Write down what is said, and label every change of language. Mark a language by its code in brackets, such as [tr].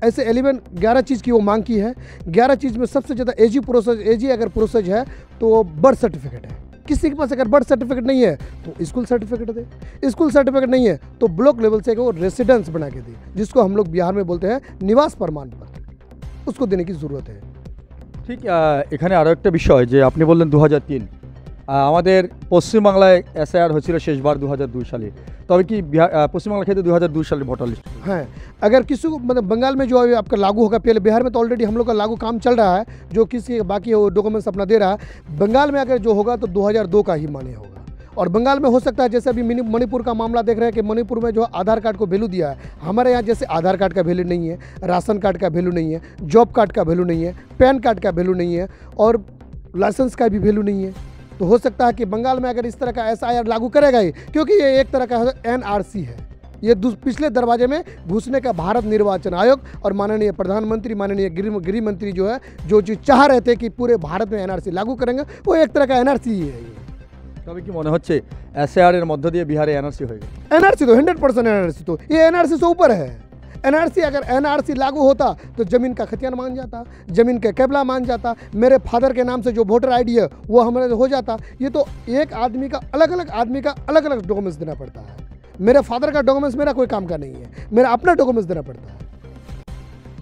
[hi] ऐसे 11 चीज़ की वो मांग की है। 11 चीज़ में सबसे ज़्यादा एजी अगर प्रोसेस है तो बर्थ सर्टिफिकेट है। किसी के पास अगर बर्थ सर्टिफिकेट नहीं है तो स्कूल सर्टिफिकेट दे, स्कूल सर्टिफिकेट नहीं है तो ब्लॉक लेवल से वो रेसिडेंस बना के दे, जिसको हम लोग बिहार में बोलते हैं निवास प्रमाण पत्र, उसको देने की ज़रूरत है। [bn] ঠিক, এখানে আরও একটা বিষয় যে আপনি বললেন 2003, আমাদের পশ্চিমবাংলায় এসআইআর হয়েছিল শেষবার 2002 সালে। তবে কি পশ্চিমবাংলা ক্ষেত্রে 2002 সালের ভোটার লিস্ট? [hi] हाँ, अगर किसी को मतलब बंगाल में जो अभी आपका लागू होगा, पहले बिहार में तो ऑलरेडी हम लोग का लागू काम चल रहा है, जो किसी बाकी डॉक्यूमेंट्स अपना दे रहा है। बंगाल में अगर जो होगा तो 2002 का ही मान्य होगा। और बंगाल में हो सकता है, जैसे अभी मणिपुर का मामला देख रहे हैं कि मणिपुर में जो आधार कार्ड को वैल्यू दिया है, हमारे यहाँ जैसे आधार कार्ड का वैल्यू नहीं है, राशन कार्ड का वैल्यू नहीं है, जॉब कार्ड का वैल्यू नहीं है, पैन कार्ड का वैल्यू नहीं है और लाइसेंस का भी वैल्यू नहीं है। तो हो सकता है कि बंगाल में अगर इस तरह का SIR लागू करेगा ही, क्योंकि ये एक तरह का NRC है। ये पिछले दरवाजे में घुसने का भारत निर्वाचन आयोग और माननीय प्रधानमंत्री, माननीय गृह मंत्री जो है, जो चीज़ चाह रहे थे कि पूरे भारत में NRC लागू करेंगे, वो एक तरह का NRC ही है। [bn] তবে কি মনে হচ্ছে এসআইআর এর মধ্য দিয়ে বিহারে এনআরসি হয়ে গেছে? [hi] NRC तो 100% NRC, तो ये NRC से ऊपर है। NRC अगर NRC लागू होता तो ज़मीन का खतियान मान जाता, ज़मीन का केबला मान जाता, मेरे फादर के नाम से जो वोटर ID है वो हमारे हो जाता। ये तो एक आदमी का अलग अलग डॉक्यूमेंट्स देना पड़ता है। मेरे फादर का डॉक्यूमेंट्स मेरा कोई काम का नहीं है, मेरा अपना डॉक्यूमेंट्स देना पड़ता है।